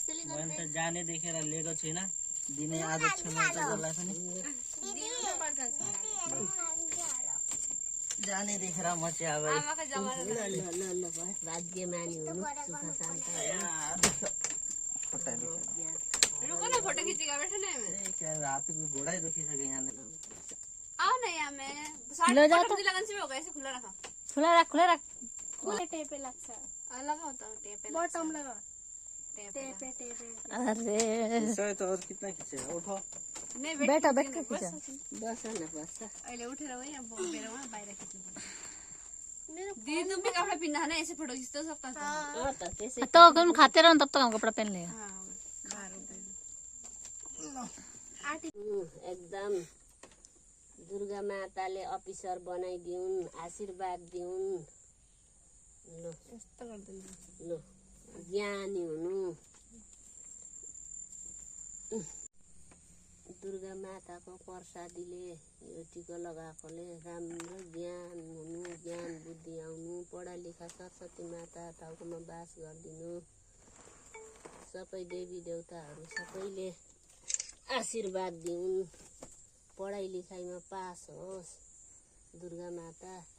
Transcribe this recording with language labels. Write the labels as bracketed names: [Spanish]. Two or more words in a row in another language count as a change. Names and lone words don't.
[Nepali] मैले त जाने देखेर लिएको छुइनँ दिने आदत छ मेरो त जसलाई पनि जाने देखेर म चाहिँ अब भाग्यमानी हुनु सुख शान्त [Hindi] फोटो खींचेगा बैठो ना मैं रात को घोड़ा ही [Nepali] दुखिसक्यो यहाँनिर [Hindi] आओ ना यहाँ मैं लो जाओ तो। लगन से भी होगा ऐसे खुला रखा खुला रख [Nepali] खुले टेपे लाग्छ [Hindi] लगाओ तो टेप बटम लगा टेप [Nepali] टेपे टेपे [Hindi] अरे सही त और कितना खिचेगा उठो नहीं बैठ के खींच बस न बस [Nepali] अहिले उठेर वही अब बेर वहाँ बाहिर खिच्नु पर्छ दीदी [Hindi] तुम भी कपड़ा पहनना है ना ऐसे फोटो खींच तो सकता था [Nepali] त त्यसै [Hindi] तो तुम खाते रहो तब तक हम कपड़ा पहन लेगा हाँ बाहर [Nepali] एकदम दुर्गा माताले अफिसर बनाइदिउन् आशीर्वाद दिउन् ल यस्तो गर्दैन ल ज्ञानी हुनु दुर्गा माताको प्रसादीले यो टिका लगाएकोले राम्रो ज्ञान हुनु ज्ञान बुद्धि आउनु पढालेखा सरस्वती माता टाउकोमा बास गरिदिनु सबै देवी देवताहरू सबैले आशीर्वाद दिउन् पढाइ लेखाइमा पास होस् दुर्गा माता